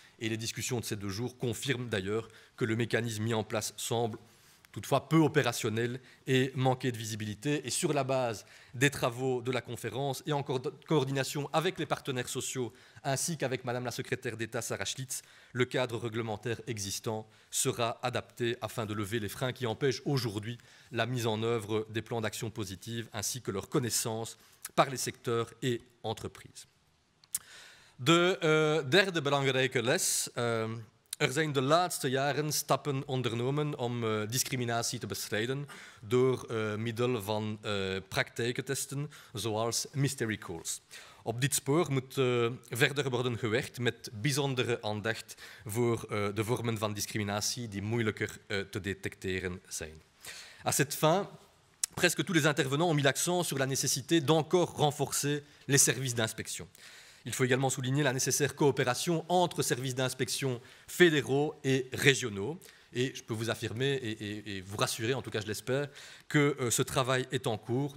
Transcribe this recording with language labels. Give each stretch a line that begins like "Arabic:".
French: Et les discussions de ces 2 jours confirment d'ailleurs que le mécanisme mis en place semble toutefois peu opérationnel et manquer de visibilité. Et sur la base des travaux de la conférence et en coordination avec les partenaires sociaux ainsi qu'avec Madame la secrétaire d'État Sarah Schlitz, le cadre réglementaire existant sera adapté afin de lever les freins qui empêchent aujourd'hui la mise en œuvre des plans d'action positive ainsi que leur connaissance par les secteurs et entreprises.
Dutch: De derde belangrijke les zijn de laatste jaren stappen ondernomen om discriminatie te bestrijden door middel van praktijkentesten zoals mystery calls. Op dit spoor moet verder worden gewerkt met bijzondere aandacht voor de vormen van discriminatie die moeilijker te detecteren zijn.
French: À cette fin, presque tous les intervenants ont mis l'accent sur la nécessité d'encore renforcer les services d'inspection. Il faut également souligner la nécessaire coopération entre services d'inspection fédéraux et régionaux. Et je peux vous affirmer et vous rassurer, en tout cas je l'espère, que ce travail est en cours.